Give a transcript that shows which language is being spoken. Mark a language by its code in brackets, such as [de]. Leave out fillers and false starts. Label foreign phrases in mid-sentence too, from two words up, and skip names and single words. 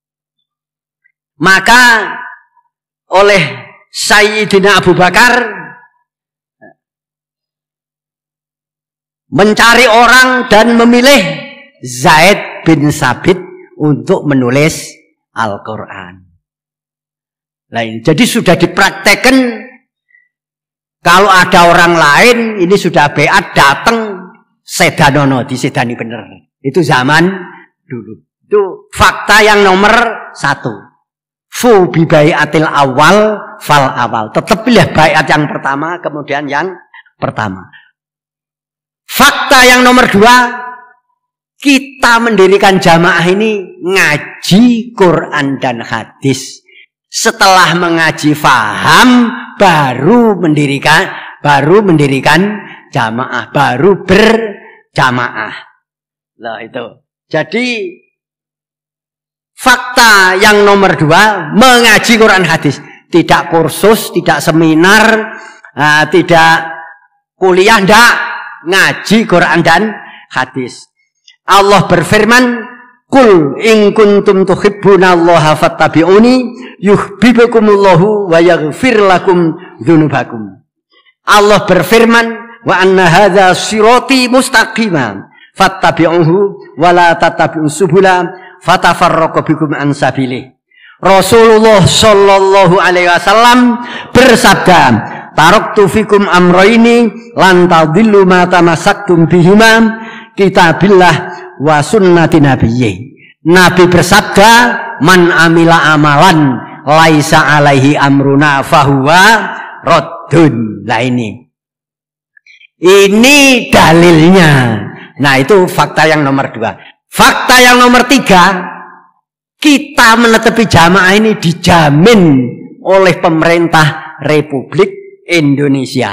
[id] Maka oleh Sayyidina Abu Bakar mencari orang dan memilih Zaid bin Sabit untuk menulis Al-Quran. Jadi sudah dipraktekkan, kalau ada orang lain ini sudah beat datang sedanono, disedani bener. Itu zaman dulu. Itu fakta yang nomor 1. [ar] فوا ببيعة الأول فالأول. [id] Tetap pilih baiat yang pertama, kemudian yang pertama. Fakta yang nomor 2, kita mendirikan jamaah ini ngaji Quran dan hadis. Setelah mengaji faham, baru mendirikan jamaah, baru berjamaah. Nah itu. Jadi fakta yang nomor 2, mengaji Quran hadis. Tidak kursus, tidak seminar, tidak kuliah, tidak. Ngaji Quran dan hadis. Allah berfirman, [ar] قل إن كنتم تحبون الله فاتبعوني يحببكم الله ويغفر لكم ذنوبكم. [id] Allah berfirman, [ar] وأن هذا صراطي مستقيما فاتبعوه ولا تتبعوا السبل فتفرق بكم عن سبيله. رسول الله صلى الله عليه وسلم bersabda, تركت فيكم أمرين لن تضلوا ما تمسكتم بهما كتاب الله وسنة نبيه. [id] Nabi bersabda, [ar] من عمل عملا ليس عليه أمرنا فهو رد. [id] Nah ini dalilnya. Nah itu fakta yang nomor 2. Fakta yang nomor 3, kita menetepi jamaah ini dijamin oleh pemerintah Republik Indonesia.